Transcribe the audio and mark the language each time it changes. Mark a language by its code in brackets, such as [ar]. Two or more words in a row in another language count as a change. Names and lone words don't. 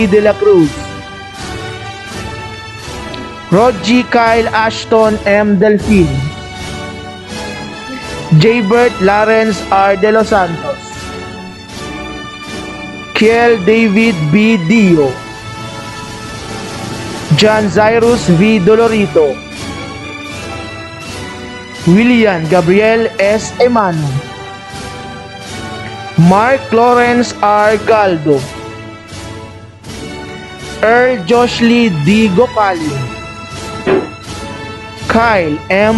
[en] de la Cruz, Rodgy Kyle Ashton M. Delfin, Jaybert Lawrence R. De Los Santos, Kiel David B. Dio, John Cyrus V. Dolorito, William Gabriel S. Emano, Mark Lawrence R. Galdo, Earl Joshly D. Gopali, Kyle M.